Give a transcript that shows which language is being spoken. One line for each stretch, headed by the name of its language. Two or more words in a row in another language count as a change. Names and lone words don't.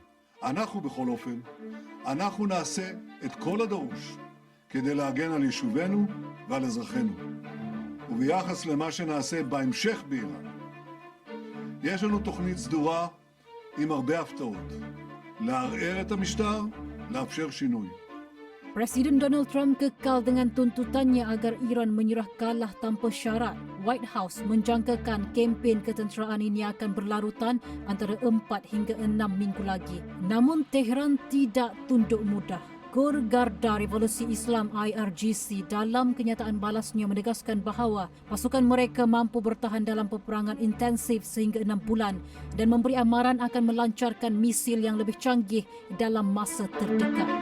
Hebrew: אנחנו בכל אופן, אנחנו נעשה את כל הדרוש כדי להגן על יישובינו ועל אזרחינו. וביחס למה שנעשה בהמשך באיראן, יש לנו תוכנית סדורה עם הרבה הפתעות. לערער את המשטר, לאפשר שינוי.
Malay: Presiden Donald Trump kekal dengan tuntutannya agar Iran menyerah kalah tanpa syarat. White House menjangkakan kempen ketenteraan ini akan berlarutan antara 4 hingga 6 minggu lagi. Namun Tehran tidak tunduk mudah. Kor Garda Revolusi Islam IRGC dalam kenyataan balasnya menegaskan bahawa pasukan mereka mampu bertahan dalam peperangan intensif sehingga 6 bulan dan memberi amaran akan melancarkan misil yang lebih canggih dalam masa terdekat.